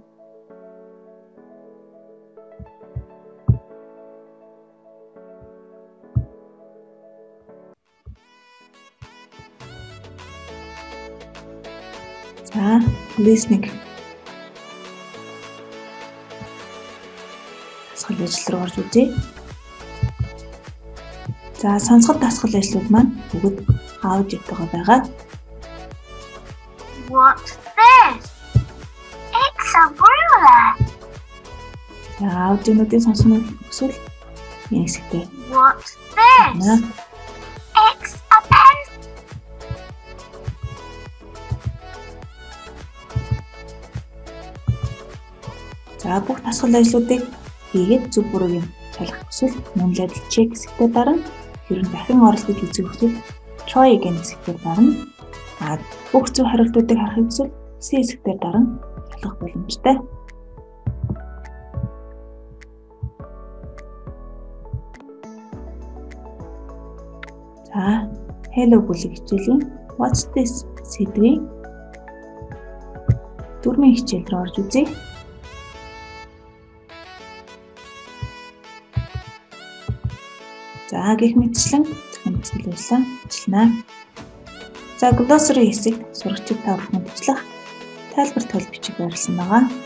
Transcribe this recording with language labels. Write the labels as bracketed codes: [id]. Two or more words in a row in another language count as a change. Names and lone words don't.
[mn] За listening дасгал ажил руу орж үзье. За сонсгол дасгал ажлууд маань бүгд аудиотойгоо байгаа. [en] What's this? It's a ruler. [mn] За аудионуудын сонсгол хүсвэл энэ хэсэгтээ. [en] What's this? It's a pen. [mn] За бүх дасгал ажлуудыг хийгээд зөв бурууг нь шалгах хүсвэл мөн л адил чек хэсэгтээ дарна. Хэрвээ дахин оролдож үзэх хүсвэл [en] try again [mn] хэсэгтээ дарна. Бүх зөв хариултуудыг харахыг хүсвэл C хэсэгтээ дарна. Шалгах боломжтой. За hello бүлэг хичээлийн [en] what's this [mn] сэдвийн дөрмийн хичээл рүү орж үзье. За гэх мэтчлэн захин дасгал ажиллаа ажиллана. За glossary хэсэгт сурагчид та бүхэнд туслах тайлбар тол бичиг байрласан байгаа.